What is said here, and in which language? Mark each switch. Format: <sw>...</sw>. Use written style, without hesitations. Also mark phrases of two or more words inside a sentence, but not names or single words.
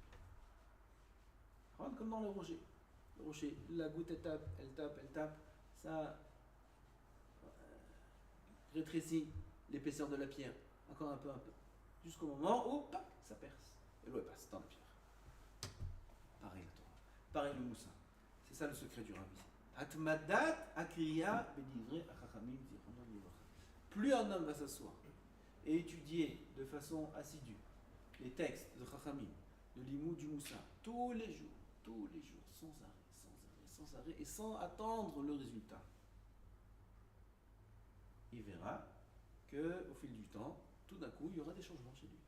<fr>Regarde comme dans le rocher. Le rocher, la goutte elle tape, ça rétrécit l'épaisseur de la pierre, encore un peu, jusqu'au moment où, pop, ça perce. Et l'eau passe dans la pierre. Pareil la Torah, pareil le Moussa. C'est ça le secret du Rabbi.</fr> <he>התמדת הקריאה בדברי החכמים זכרונו לברכה.</he> <fr>Plus un homme va s'asseoir et étudier de façon assidue les textes de Chachamim, de l'Imoud du Moussa, tous les jours, sans arrêt, et sans attendre le résultat, il verra qu'au fil du temps, tout d'un coup, il y aura des changements chez lui.</fr>